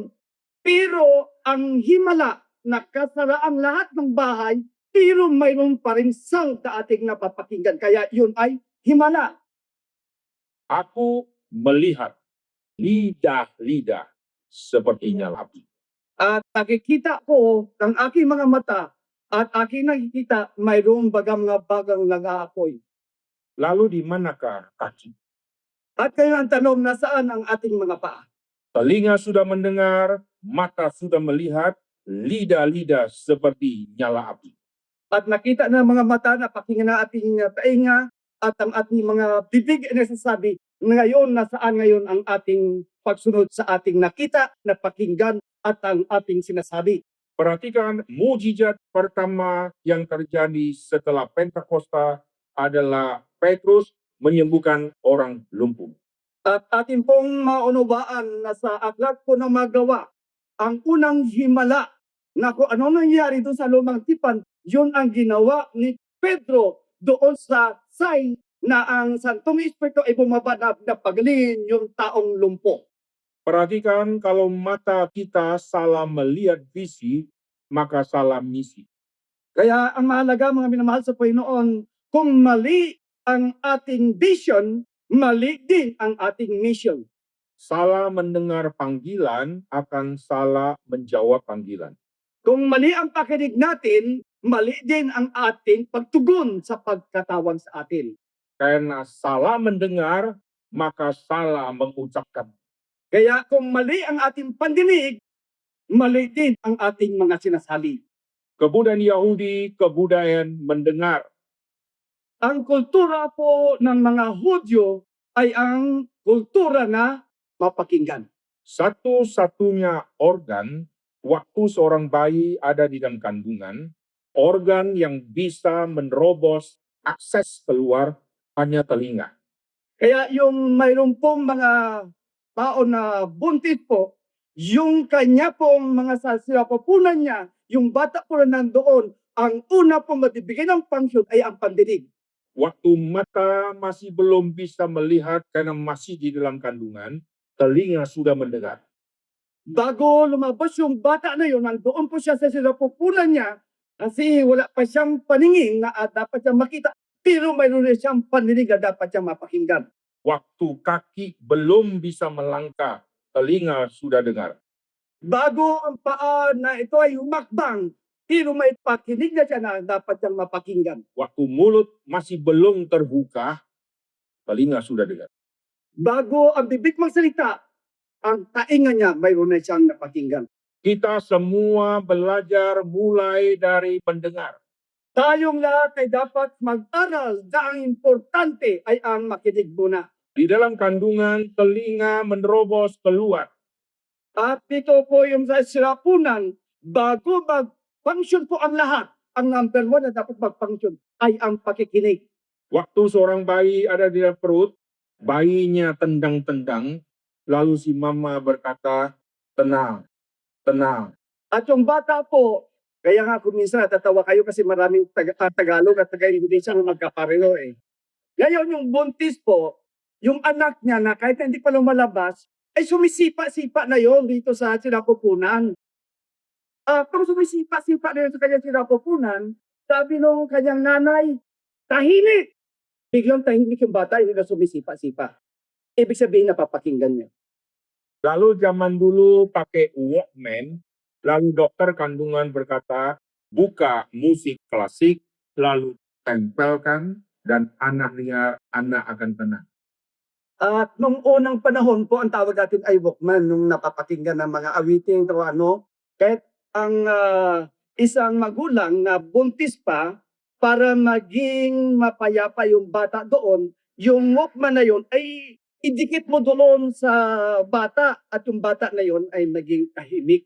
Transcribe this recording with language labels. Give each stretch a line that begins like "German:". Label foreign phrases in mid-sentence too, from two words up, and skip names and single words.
Filipino: Pero ang himala, nakasara ang lahat ng bahay, pero mayroon pa rin sound na ating napapakinggan. Kaya yun ay himala.
Indonesian: Aku melihat lidah-lidah seperti nyala api.
Filipino: At nakikita ko ng aking mga mata at aking nakikita mayroong bagang nag-aapoy.
Indonesian: Lalu di manakah kaki?
Filipino: At kaya ang tanong, nasaan ang ating mga paa?
Indonesian: Telinga sudah mendengar, mata sudah melihat, lidah-lidah seperti nyala api.
Filipino: At nakita ng mga mata, napakinggan na ating tainga at ang ating mga bibig ay nasasabi, ngayon, nasaan ngayon ang ating pagsunod sa ating nakita, napakinggan at ang ating sinasabi.
Indonesian: Perhatikan, mujizat pertama yang terjadi setelah Pentakosta adalah Petrus menyembuhkan orang lumpuh.
Filipino: At atin pong maunawaan na sa aklat po ng magawa, ang unang himala na kung ano nangyari doon sa lumang tipan, yun ang ginawa ni Pedro doon sa sign na ang Santong Espiritu ay bumaba na pagalingin yung taong lumpo.
Indonesian: Perhatikan, kalau mata kita salah melihat visi, maka salah misi.
Filipino: Kaya ang mahalaga, mga minamahal sa Panginoon, kung mali ang ating vision, mali din ang ating mission.
Indonesian: Salah mendengar panggilan akan salah menjawab panggilan.
Filipino: Kung mali ang pakinig natin, mali din ang ating pagtugon sa pagkatawag sa atin.
Indonesian: Karena salah mendengar, maka salah mengucapkan.
Filipino: Kaya kung mali ang ating pandinig, mali din ang ating mga sinasali.
Indonesian: Kebudayaan Yahudi, kebudayaan mendengar.
Filipino: Ang kultura po ng mga Hudyo ay ang kultura na mapakinggan.
Indonesian: Satu-satunya organ waktu seorang bayi ada di dalam kandungan, organ yang bisa menerobos akses keluar hanya telinga.
Filipino: Kaya yung mayroon pong mga tao na buntis po, yung kanya pong mga sinapupunan niya, yung bata po na nandoon, ang una pong mabibigay ng pangsyon ay ang pandinig.
Indonesian: Waktu mata masih belum bisa melihat karena masih di dalam kandungan, telinga sudah mendengar.
Filipino: Bago lumabas yung bata na yun, nandoon po siya sa sinapupunan niya, kasi wala pa siyang paningin na dapat siyang makita, pero mayroon na siyang pandinig na dapat siyang mapakinggan.
Indonesian: Waktu kaki belum bisa melangkah, telinga sudah dengar.
Filipino: Bago ang paa na ito ay humakbang, pero may pakinig na siya na dapat siyang mapakinggan.
Indonesian: Waktu mulut masih belum terbuka, telinga sudah dengar.
Filipino: Bago ang bibig magsalita, ang tainga niya mayroon na siyang napakinggan.
Indonesian: Kita semua belajar mulai dari mendengar.
Filipino: Tayong lahat ay dapat mag-aral na ang importante ay ang makinig muna.
Indonesian: Di dalam kandungan, telinga menerobos keluar.
Filipino: At ito po yung sa sirapunan, bago mag-function po ang lahat, ang
English: number one
Filipino: na dapat mag-function ay ang pakikinig.
Indonesian: Waktu seorang bayi ada di dalam perut, bayinya tendang-tendang, lalu si mama berkata, tenang, tenang.
Filipino: At yung bata po, kaya nga kung minsan natatawa kayo kasi maraming Tagalog at Taga-Indonesia na magkapareho eh. Ngayon yung buntis po, yung anak niya na kahit hindi pa lumalabas, ay sumisipa-sipa na yon dito sa sinapupunan. Kung sumisipa-sipa na yun sa kanyang sinapupunan, sabi nung kanyang nanay, tahimik! Biglang tahimik yung bata, hindi na sumisipa-sipa. Ibig sabihin napapakinggan niya.
Indonesian: Lalu zaman dulu pakai Walkman, lalu dokter kandungan berkata, buka musik klasik, lalu tempelkan, dan anak akan tenang.
Filipino: At nung unang panahon po, ang tawag natin ay Walkman, nung napapakinggan ng mga awiting o ano, kahit ang isang magulang na buntis pa, para maging mapayapa yung bata doon, yung Walkman na yun ay idikit mo doon sa bata at yung bata na yun ay maging tahimik.